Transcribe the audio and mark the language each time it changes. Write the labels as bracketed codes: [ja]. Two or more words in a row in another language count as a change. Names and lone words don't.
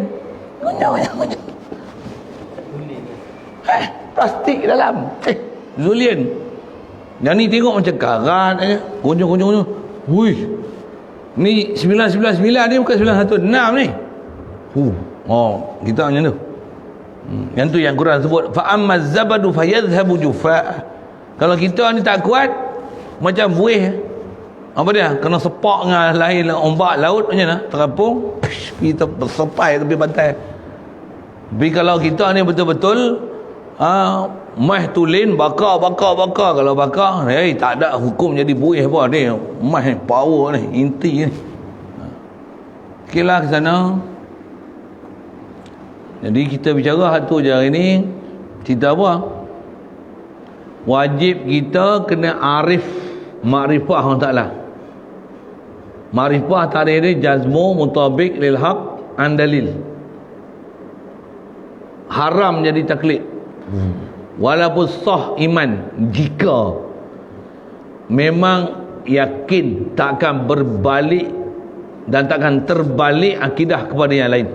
[ms] Gonyoh. Plastik dalam. Zulian. Yang ni tengok macam karat aja. Gonyoh. Wuih. Ni 999 ni bukan 916 ni. Kita macam tu. Yang tu yang Quran sebut [ar] فأما الزبد فيذهب جفاء. [ms] Kalau kita ni tak kuat macam buih. Apa dia? Kena sepak dengan lain ombak laut macam mana? Terapung, kita bersepai tepi pantai. Tapi kalau kita ni betul-betul mah tulin bakar. Kalau bakar, tak ada hukum jadi buih apa ni. Mah power ni, inti ni. Okeylah ke sana. Jadi kita bicara satu je hari ni, cerita apa? Wajib kita kena arif makrifah Allah Ta'ala. Makrifah tarikh dia [ar] جزم مطابق للحق عن دليل. [ms] Haram jadi taklid. Walaupun sah iman, jika memang yakin takkan berbalik dan takkan terbalik akidah kepada yang lain.